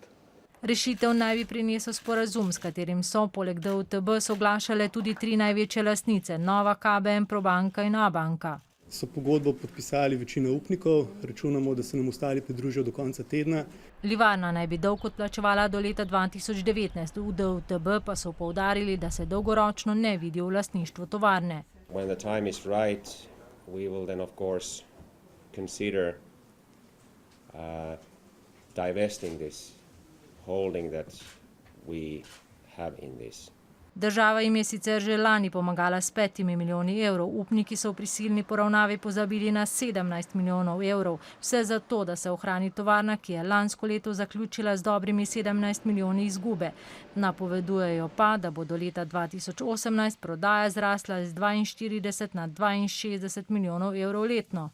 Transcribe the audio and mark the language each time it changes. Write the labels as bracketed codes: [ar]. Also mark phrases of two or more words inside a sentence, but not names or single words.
[sl] Rešitev naj bi prinesel sporazum, s katerim so poleg DUTB soglašale tudi 3 največje lastnice, Nova, KBM, Probanka in Abanka. So pogodbo podpisali večina upnikov, računamo, da se nam ostali pridružijo do konca tedna. Livarna naj bi dolg odplačevala do leta 2019, v DUTB pa so poudarili, da se dolgoročno ne vidi v lastništvu tovarne. [en] When the time is right, we will then of course consider divesting this holding that we have in this. [sl] Država jim je sicer že lani pomagala s 5 milijoni evrov. Upniki so v prisilni poravnavi pozabili na 17 milijonov evrov. Vse zato, da se ohrani tovarna, ki je lansko leto zaključila z dobrimi 17 milijoni izgube. Napovedujejo pa, da bo do leta 2018 prodaja zrasla z 42 na 62 milijonov evrov letno.